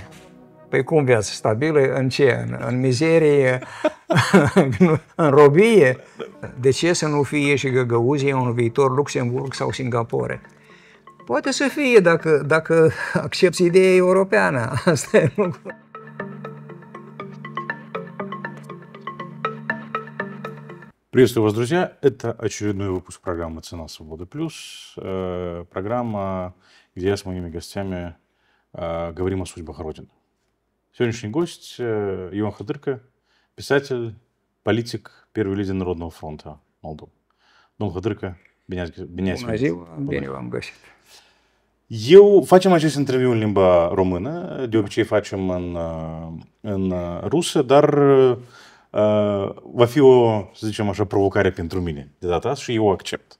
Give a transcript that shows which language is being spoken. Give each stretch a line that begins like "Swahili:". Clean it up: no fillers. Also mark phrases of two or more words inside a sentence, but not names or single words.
Romanian: Păi cum viața stabilă? În ce? În mizerie? În robie? De ce să nu fie și Găgăuzia un viitor Luxemburg sau Singapore? Poate să fie dacă accepți ideea europeană. Asta e lucru.
Russian: Приветствую вас, друзья. Это очередной выпуск программы «Цена свободы плюс». Программа, где я с моими гостями говорим о судьбах Родины. Сегодняшний гость Ион Hădârcă, писатель, политик, первый лидер Народного фронта Молдовы.
Romanian: Domnul Hădârcă, bine ați venit. Bună ziua, bine v-am găsit. Facem acest interviu în limba română, de obicei facem în rusă, dar va fi o, să zicem așa, provocare pentru mine de data asta și eu o accept.